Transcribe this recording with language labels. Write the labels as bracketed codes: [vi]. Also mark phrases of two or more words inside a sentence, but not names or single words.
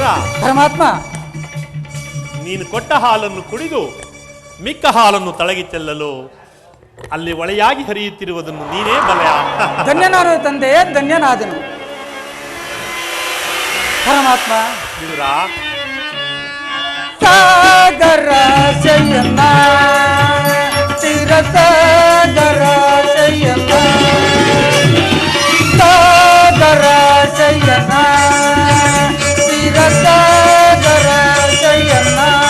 [kn] ಪರಮಾತ್ಮ. ನೀನು ಕೊಟ್ಟ ಹಾಲನ್ನು ಕುಡಿದು ಮಿಕ್ಕ ಹಾಲನ್ನು ತಳಗಿ ಚೆಲ್ಲಲು ಅಲ್ಲಿ ಒಳೆಯಾಗಿ ಹರಿಯುತ್ತಿರುವುದನ್ನು ನೀನೇ ಬಲಯ. ಧನ್ಯನಾದ ತಂದೆ, ಧನ್ಯನಾದನು. ಪರಮಾತ್ಮ. ವಿದುರ ಸಾಗರ ಶಯನ ಚಿರ ಸಾಗರ ಶಯನ ಸಾಗರ ಶಯನ ಚಿರ ಸಾಗರ ಶಯನ